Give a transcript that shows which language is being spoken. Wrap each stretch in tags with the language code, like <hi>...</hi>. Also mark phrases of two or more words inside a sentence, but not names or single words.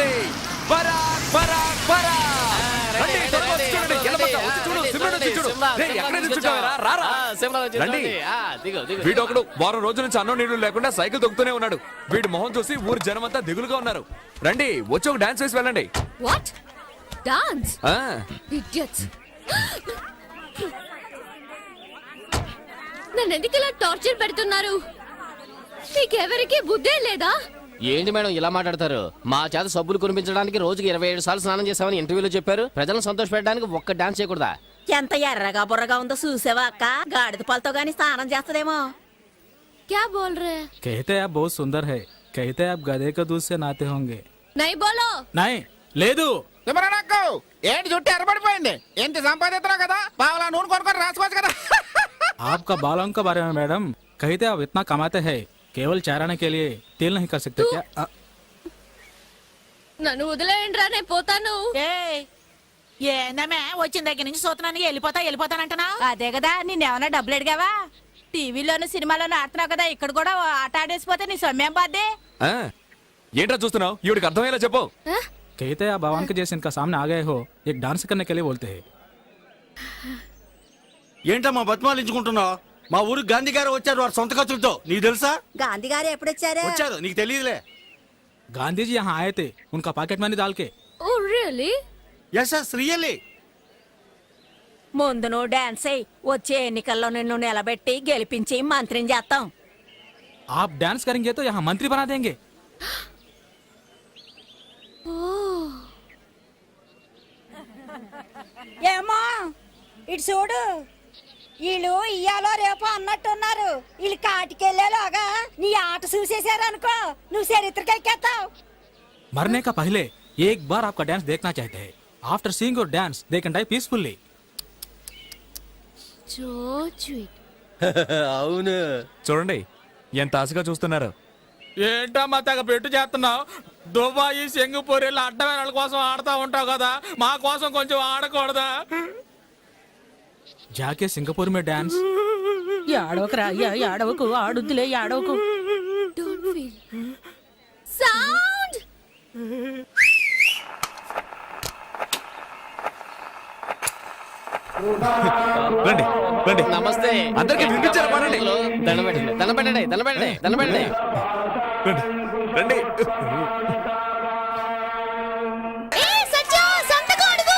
<te>పరాక్ పరాక్ పరాక్. రండి, త్వరగా వచ్చి చూడండి. ఎలబక్క, వచ్చి చూడు, సిమ్రన్ వచ్చి చూడు. రేయ్, ఎక్కడ నిల్చుంటావురా? రారా. రండి. వీడొకడు వారం రోజుల నుంచి అన్నం నీళ్లు లేకుండా సైకిల్ తొక్కుతూనే ఉన్నాడు. వీడి మొహం చూసి ఊరి జనమంతా దిగులుగా ఉన్నారు. రండి, వచ్చి ఒక డాన్స్ వేసి వెళ్ళండి.</te> <en>What? Dance?</en> <te>ఆ Idiots! నన్ను ఎందుకు ఇలా టార్చర్ పెడుతున్నారు? మీకెవరికి బుద్ధే లేదా? ఏంటి మేడం ఇలా మాట్లాడతారు? మా చేత సబ్బులు కొనిపించడానికి రోజుకి 27 సార్లు స్నానం చేసామని ఇంటర్వ్యూలో చెప్పారు. ప్రజలను సంతోష పెట్టడానికి ఒక్క డాన్స్ చేయకూడదా? ఎంత ఎర్రగా బుర్రగా ఉందో చూసావా అక్క గాడిద పాలతో గాని స్నానం చేస్తదేమో</te> <hi>क्या बोल रहे हैं? कहते हैं आप बहुत सुंदर है, कहते हैं आप गधे का दूध से नहाते होंगे. नहीं बोलो.</hi> <te>नहीं లేదు. తిమ్మరాకు ఏంటి జుట్టు ఎర్రబడిపోయింది? ఎంత సంపాదిస్తున్నావు కదా, పావలా నూనె కొనుక్కొని రాసుకోవచ్చు కదా.</te> <hi>आपका बालों के बारे में मैडम कहते आप इतना कमाते हैं केवल चाराने के लिए तेल नहीं कर सकते क्या?</hi> <te>నన్ను వదిలేయండి రా, నేను పోతాను. ఏందమ్మే వచ్చిన దగ్గర నుంచి చూస్తున్నాను వెళ్ళిపోతానంటున్నా. అదే కదా నిన్నేమన్నా డబ్బులు అడిగావా? టీవీలోను సినిమాలోను ఆడుతున్నావు కదా, ఇక్కడ కూడా ఆట ఆడేసిపోతే నీ సొమ్మేం బాద్దే. ఆ, ఏంట్రా చూస్తున్నావు? ఈవిడికి అర్థమయ్యేలా చెప్పు.</te> <hi>कहते हैं आप भगवान के जैसे इनका सामने आ गए हो एक डांस करने के लिए बोलते हैं.</hi> <te>ఏంటమ్మా బతిమాలించుకుంటున్నావు? మా ఊరు గాంధీ గారు వచ్చారు వారి సొంత ఖర్చులతో. నీకు తెలుసా? గాంధీ గారు ఎప్పుడొచ్చారు? వచ్చారు, నీకు తెలియదులే.</te> <hi>गांधी जी यहाँ आए थे उनका पॉकेट मनी डाल के.</hi> <en>Oh really? Yes yes really.</en> <te>ముందు నువ్వు డాన్స్ అయ్యి వచ్చే ఎన్నికల్లో నిన్ను నిలబెట్టి గెలిపించి మంత్రిని చేస్తాం.</te> <hi>आप डांस करेंगे तो यहाँ मंत्री बना देंगे.</hi> <te>ఏమో ఇటు చూడు, వీళ్ళు ఇయ్యాలో రేపు అన్నట్టున్నారు. వీళ్ళు కాటికెళ్ళేలాగా నీ ఆట చూసేశారు అనుకో, నువ్వు చరిత్రకెక్కేస్తావు.</te> <hi>मरने का पहले एक बार आपका डांस देखना चाहते हैं.</hi> <en>After seeing your dance they can die peacefully. So sweet.</en> <te>అవును. చూడండి ఎంత ఆశగా చూస్తున్నారు. ఏంటమ్మా తెగ పెట్టు చేస్తున్నావు? దుబాయ్ సింగపూర్ ఇలా అడ్డమైన వాళ్ళ కోసం ఆడుతూ ఉంటావు కదా, మా కోసం కొంచెం ఆడకూడదా?</te> <hi>जाके सिंगापुर में डांस.</hi> <te>ఏడవకురా, ఏడవకు, ఆడుద్దులే, ఏడవకు.</te> <en>Don't feel. Sound.</en> <te>రండి రండి. నమస్తే. అందరికీ వినిపించారా? పడండి. దండం పెట్టండి. రండి ఏ సత్య సంతకం అడుగు.</te>